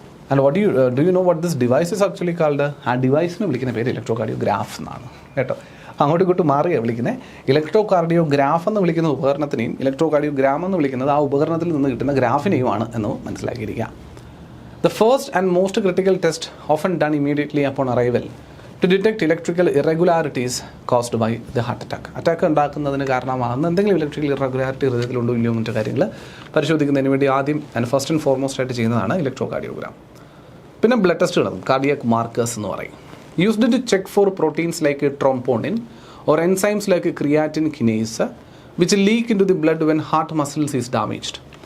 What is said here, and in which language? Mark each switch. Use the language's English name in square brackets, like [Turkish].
[English] And do you know what this device is actually called? [Malayalam] ആ ഡിവൈസിന് വിളിക്കുന്ന പേര് electro cardiograph എന്നാണ് കേട്ടോ. അങ്ങോട്ടും ഇങ്ങോട്ടും മാറിയാണ് വിളിക്കുന്നത്. ഇലക്ട്രോ കാർഡിയോഗ്രാഫ് എന്ന് വിളിക്കുന്ന ഉപകരണത്തിനെയും ഇലക്ട്രോ കാർഡിയോഗ്രാം എന്ന് വിളിക്കുന്നത് ആ ഉപകരണത്തിൽ നിന്ന് കിട്ടുന്ന ഗ്രാഫിനെയുമാണ് എന്ന് മനസ്സിലാക്കിയിരിക്കുക. [English] The first and most critical test often done immediately upon arrival to detect electrical irregularities caused by the heart attack. [Malayalam] Attack ഉണ്ടാക്കുന്നതിന് കാരണമാകുന്ന എന്തെങ്കിലും ഇലക്ട്രിക്കൽ ഇറഗുലാരിറ്റി ഹൃദയത്തിലുണ്ടോ ഇല്ലയോ മറ്റു കാര്യങ്ങൾ പരിശോധിക്കുന്നതിന് വേണ്ടി ആദ്യം [English] and first and foremost [Malayalam] ആയിട്ട് ചെയ്യുന്നതാണ് ഇലക്ട്രോ കാർഡിയോഗ്രാം. പിന്നെ ബ്ലഡ് ടെസ്റ്റ് നടത്തും, കാർഡിയാക് മാർക്കേഴ്സ് എന്ന് പറയും. [English] Used to check for proteins like troponin or enzymes like creatine kinase which leak into the blood when heart muscles is damaged.